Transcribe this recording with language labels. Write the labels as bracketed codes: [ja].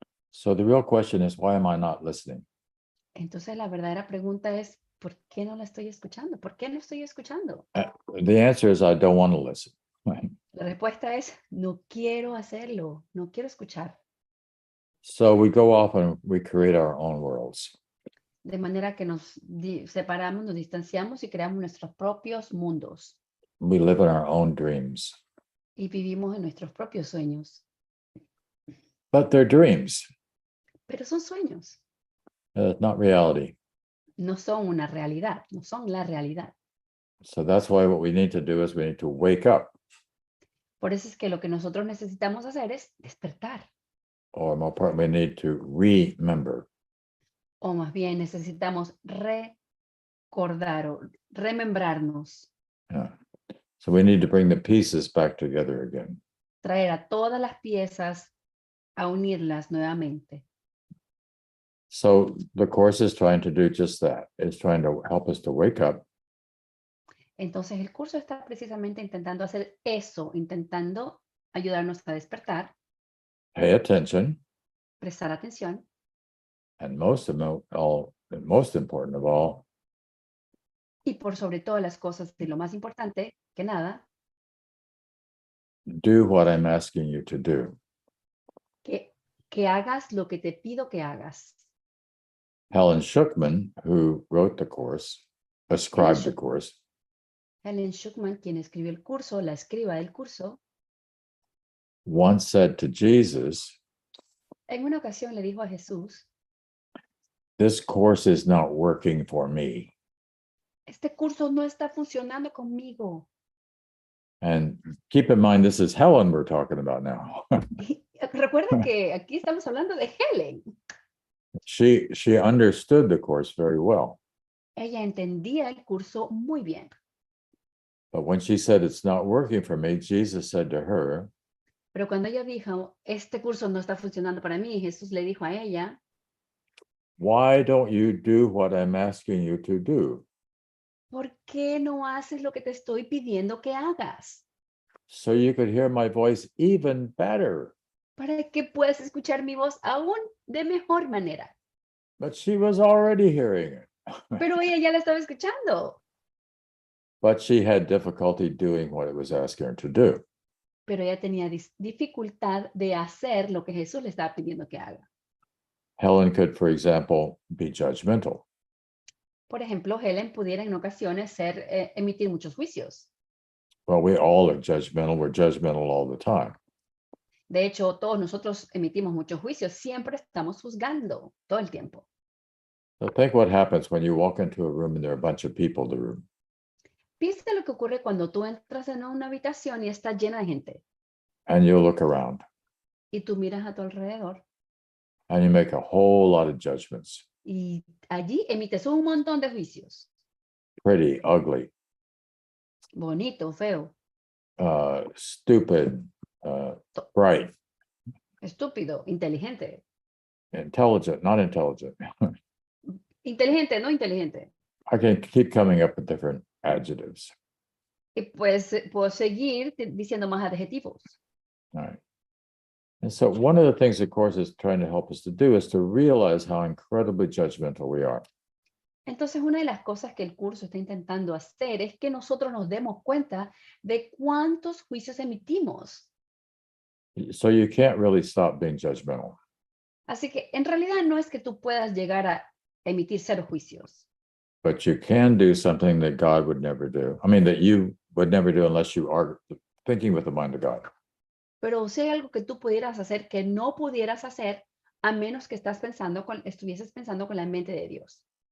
[en] So the real question is, why am I not listening? [es] Entonces la verdadera pregunta es, ¿por qué no la estoy escuchando? ¿Por qué no estoy escuchando? [en] The answer is I don't want to listen. [es] La respuesta es, no quiero hacerlo, no quiero escuchar. [en] So we go off and we create our own worlds. [es] De manera que nos separamos, nos distanciamos y creamos nuestros propios mundos. [en] We live in our own dreams. [es] Y vivimos en nuestros propios sueños. [en] But they're dreams. [es] Pero son sueños, [en] Not reality. [es] no son una realidad, no son la realidad. [en] So that's why what we need to do is we need to wake up. [es] Por eso es que lo que nosotros necesitamos hacer es despertar. [en] Or more important, we need to remember. [es] O más bien necesitamos recordar o remembrarnos. [en] Yeah. So we need to bring the pieces back together again. [es] Traer a todas las piezas a unirlas nuevamente. [en] So the course is trying to do just that. It's trying to help us to wake up. [es] Entonces el curso está precisamente intentando hacer eso, intentando ayudarnos a despertar, [en] Pay attention. [es] prestar atención [en] And most important of all, [es] y por sobre todas las cosas, y lo más importante que nada, [en] do what I'm asking you to do. [es] que hagas lo que te pido que hagas. [en] Helen Schuckman, who wrote the course, ascribed the course, [es] Helen Schuckman, quien escribió el curso, la escriba del curso, [en] once said to Jesus, [es] en una ocasión le dijo a Jesús, [en] this course is not working for me. [es] este curso no está funcionando conmigo. [en] And keep in mind, this is Helen we're talking about now. [es] Y recuerda que aquí estamos hablando de Helen. [en] She understood the course very well. [es] Ella entendía el curso muy bien. [en] But when she said it's not working for me, Jesus said to her, [es] Pero cuando ella dijo, este curso no está funcionando para mí, Jesús le dijo a ella, [en] why don't you do what I'm asking you to do? [es] ¿por qué no haces lo que te estoy pidiendo que hagas? [en] So you could hear my voice even better. [es] Para que puedas escuchar mi voz aún de mejor manera. [en] But she was already hearing it. [es] Pero ella ya la estaba escuchando. [en] But she had difficulty doing what it was asking her to do. [es] Pero ella tenía dificultad de hacer lo que Jesús le estaba pidiendo que haga. [en] Helen could, for example, be judgmental. [es] Por ejemplo, Helen pudiera en ocasiones emitir muchos juicios. [en] Well, we all are judgmental. We're judgmental all the time. [es] De hecho, todos nosotros emitimos muchos juicios. Siempre estamos juzgando todo el tiempo. [en] So think what happens when you walk into a room and there are a bunch of people in the room. [es] Piensa lo que ocurre cuando tú entras en una habitación y está llena de gente. [en] And you look around. [es] Y tú miras a tu alrededor. [en] And you make a whole lot of judgments. [es] Y allí emites un montón de juicios. [en] Pretty, ugly, [es] Bonito, feo, [en] stupid, bright, [es] estúpido, inteligente. [en] intelligent, not intelligent. [es] Inteligente, no inteligente. [en] I can keep coming up with different adjectives. [es] Y pues puedo seguir diciendo más adjetivos. [en] All right. And so one of the things the course is trying to help us to do is to realize how incredibly judgmental we are. [es] Entonces, una de las cosas que el curso está intentando hacer es que nosotros nos demos cuenta de cuántos juicios emitimos. [en] So you can't really stop being judgmental. [es] Así que en realidad no es que tú puedas llegar a emitir 0 juicios. [en] But you can do something that God would never do. I mean, that you would never do unless you are thinking with the mind of God. [es] Pero si hay algo que tú pudieras hacer que no pudieras hacer a menos que estuvieses pensando con la mente de Dios.